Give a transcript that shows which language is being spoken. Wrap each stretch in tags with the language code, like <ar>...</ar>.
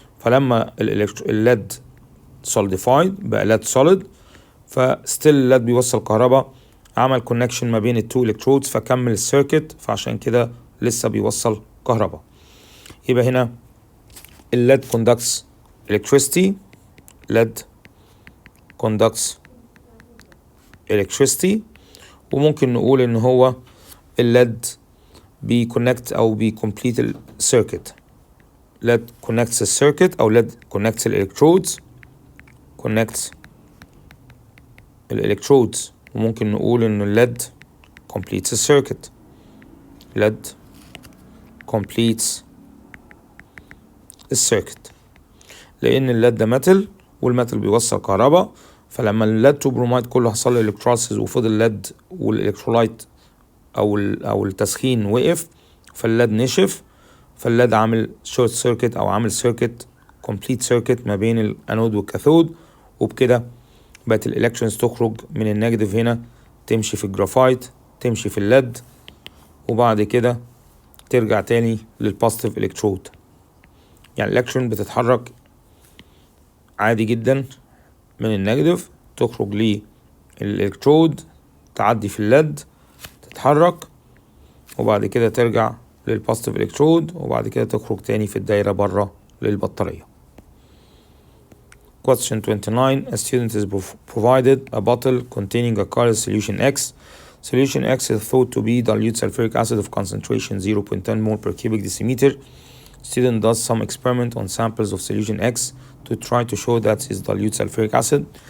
<ar>فلما الليد solidified بقى ليد solid، فستيل الليد بيوصل كهرباء، عمل كونكشن ما بين التو الكترودز فكمل السيركت، فعشان كده لسه بيوصل كهرباء. يبقى هنا الليد</ar> <en>conducts electricity. lead conducts electricity.</en> <ar>وممكن نقول ان هو الليد بيكونكت او بيكمبليت السيركت.</ar> <en>lead connects the circuit</en> <ar>او</ar> <en>lead connects electrodes. connects electrodes.</en> <ar>وممكن نقول ان الليد</ar> <en>completes the circuit. lead completes</en> <ar>السيركت، لان الليد ده ميتال والميتال بيوصل كهرباء، فلما الليد 2 برومايد كله حصل له الكتروليسيس وفضل الليد والالكترولايت او التسخين وقف، فالليد نشف، فالليد عامل شورت سيركت او عامل سيركت كومبليت سيركت ما بين الانود والكاثود، وبكده بقت الالكترونز تخرج من النيجاتيف هنا تمشي في الجرافايت تمشي في الليد، وبعد كده ترجع تاني للبوزيتيف الكترود. يعني الالكترون بتتحرك عادي جدا من النيجاتيف تخرج للالكترود تعدي في الليد تتحرك، وبعد كده ترجع للبوزيتيف الكترود، وبعد كده تخرج تاني في الدايرة بره للبطارية.</ar> <en>Question 29. A student is provided a bottle containing a color solution X. Solution X is thought to be dilute sulfuric acid of concentration 0.10 mole per cubic decimeter. Student does some experiment on samples of solution X to try to show that is dilute sulfuric acid.</en>